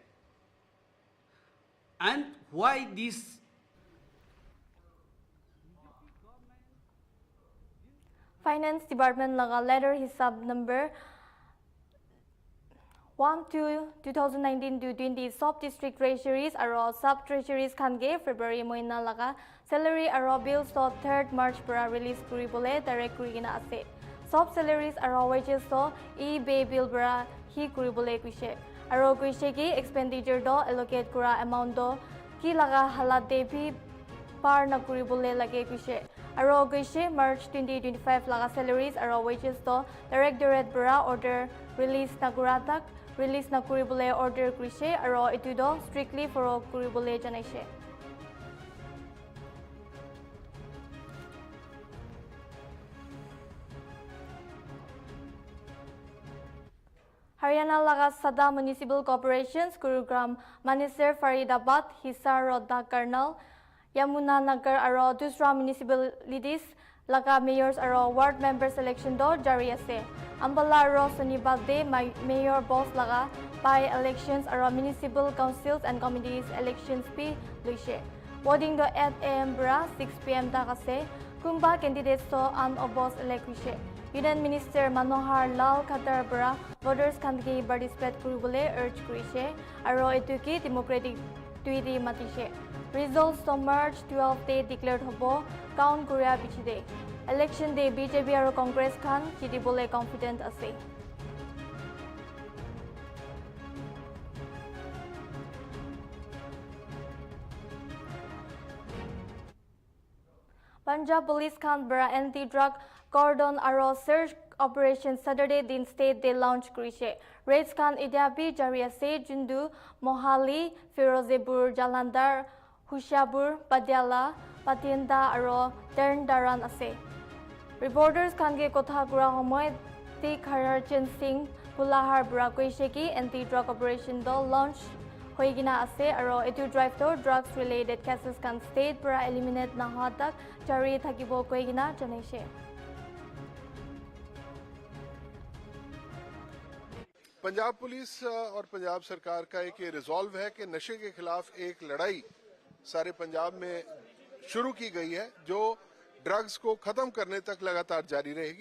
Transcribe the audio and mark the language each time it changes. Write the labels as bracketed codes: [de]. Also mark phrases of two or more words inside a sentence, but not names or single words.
[en] And why this? Finance Department [nag] laga letter hisab number 1/2/2019-20 [en] sub district treasuries [nag] aro [en] sub treasuries [nag] khange February moina laga salary aro bills to 3rd March para release kuribole direct kurigina ase. [en] Sub salaries [nag] aro wages to [en] e-pay bill [nag] para hi kuribole kuise. Aro kuise ki expenditure do allocate kura amount do ki laga halate bhi par na kuribole lage kuise. Aro kuise March 2025 laga salaries aro wages to directorate para order release na kuratak release na kuribole order kuise aro itu do [en] strictly follow [nag] kuribole janaise. Haryana laga Sada Municipal Corporations Gurugram Manesar Faridabad Hisar Rodha Karnal Yamuna Nagar aro dusra municipalities laga mayors aro [en] ward members election [nag] do jari ase. Ambala aro Sonibad de mayor boss laga [en] by elections [nag] aro [en] municipal councils and committees elections [nag] pi luise. Voting do 8 am bra 6 pm tak ase. Kumba candidates to [en] unopposed elect [nag] kuise. [en] Union Minister [nag] Manohar Lal Khatar bra voters khanki participate kuribole urge kurise aro etuki democratic tuidi matise. Results to March 12 [en] day declared [nag] hobo count Korea bichide. Election day BJP aro Congress khan jitibole confident ase. Punjab Police khan bra [en] anti-drug cordon [nag] aro [en] search operation Saturday [nag] din state they launch kurise. Raids khan idiabi jari ase jundu Mohali, Firozepur, Jalandhar, Hushabur, Patiala, Patienda aro Terndaran ase. Reporters khange kotha kura homoy Tik Harchan Singh Pulahar bra koise ki [en] anti-drug operation [nag] do launch hoigina ase aro etu drive to [en] drugs related cases [nag] kan state para eliminate na hoa tak jari thakibo koigina janaise. [hi] पंजाब पुलिस और पंजाब सरकार का एक ये रिजॉल्व है कि नशे के खिलाफ एक लड़ाई सारे पंजाब में शुरू की गई है जो ड्रग्स को खत्म करने तक लगातार जारी रहेगी।